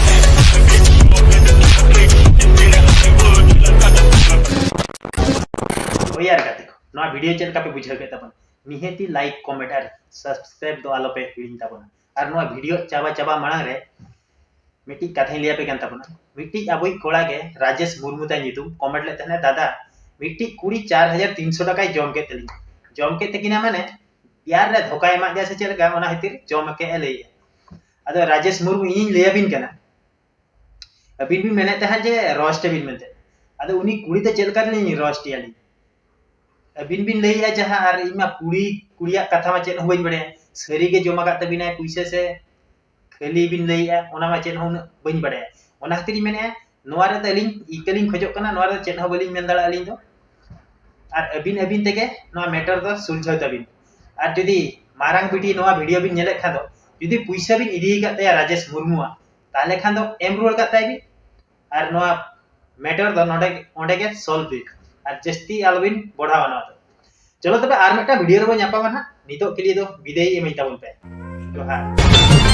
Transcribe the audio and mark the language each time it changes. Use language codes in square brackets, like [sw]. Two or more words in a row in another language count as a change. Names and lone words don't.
[sat] यार का देखो नवा वीडियो चैनल का पे बुझे के तपन निहेती [en] like comment [sat] और सब्सक्राइब दो आलो पे हिडिन तपन और नवा वीडियो चाबा मांग रे मिट्टी कथा लिया पे तपन मिट्टी अबई कोड़ा के राजेश मुर्मू ता नितुम कमेंट ले तने दादा मिट्टी कुड़ी 4300 टका जम के तकिना माने यार रे धोका एमा जा से चल गा ओना हितिर जम के ले अदो राजेश मुर्मू इन ले बिन कना अबिन भी मैंने तहा जे रोस्ट बिन मेनते अदो उनी कुड़ी तो चल कर नहीं रोस्ट याली अबिन बिन लैया जहां आर इमा कुड़िया कथा मा चेन होबइन बड़े सरी के जमा का तबिना पैसे से खाली बिन लैया ओना मा चेन होन बइन बड़े ओना खतिर मेने नोवा रे तलिन इकलिन खजो कना नोवा रे चेन हो बलिन मेन दड़ा अलिन तो आर अबिन तेके नोवा मैटर दो सुलझो तबिन आर जदी मारांग बिटी नोवा वीडियो बिन नेले खा दो जदी पैसा बिन इदी का तया राजेश मुर्मू ताले खान दो एम रोल का ताई आर नोवा मैटर दो नोडे ओंडे के सॉल्व बि और जस्ती आलबिन बढ़ावा ना चलो तबे आर मेटा वीडियो रे बो ᱧᱟᱯᱟᱢᱟ ना नितो के लिए तो विदाई एमई ताबन पे जोहार